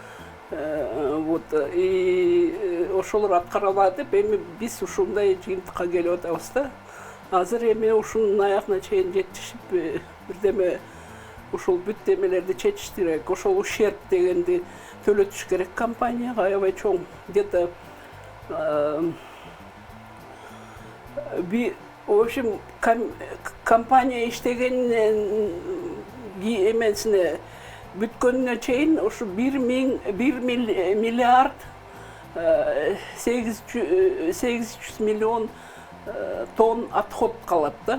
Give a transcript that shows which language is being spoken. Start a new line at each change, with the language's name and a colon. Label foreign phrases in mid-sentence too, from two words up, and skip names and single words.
Kyrgyz: Вот, ошолор аткарылбады деп, эми биз ушундай жыйынтыкка келип атабыз да. Азыр эми ушунун аягына чейин жетишип, бирдеме ушул бүт эмелерди чечиш керек. Ошол ущерб дегенди төлөтүш керек компанияга, аябай чоң.
Russian: Где-то в общем,
Kyrgyz: компания иштеген эмесине бүткөнүнө чейин ушу 1 миллиард 800 миллион тонн отход калат да.